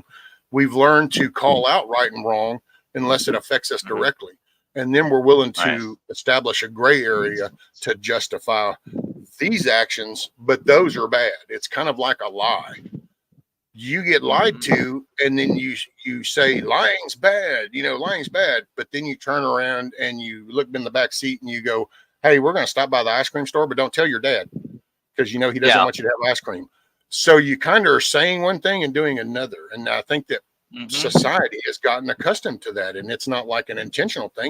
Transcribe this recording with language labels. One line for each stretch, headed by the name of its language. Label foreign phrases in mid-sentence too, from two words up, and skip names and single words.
English: We've learned to call out right and wrong unless it affects us directly. And then we're willing to establish a gray area to justify these actions, but those are bad. It's kind of like a lie. you get lied to, and then you say lying's bad, lying's bad, but then you turn around and you look in the back seat and you go, hey, we're going to stop by the ice cream store, but don't tell your dad, because he doesn't want you to have ice cream. So you kind of are saying one thing and doing another. And I think that society has gotten accustomed to that, and it's not like an intentional thing.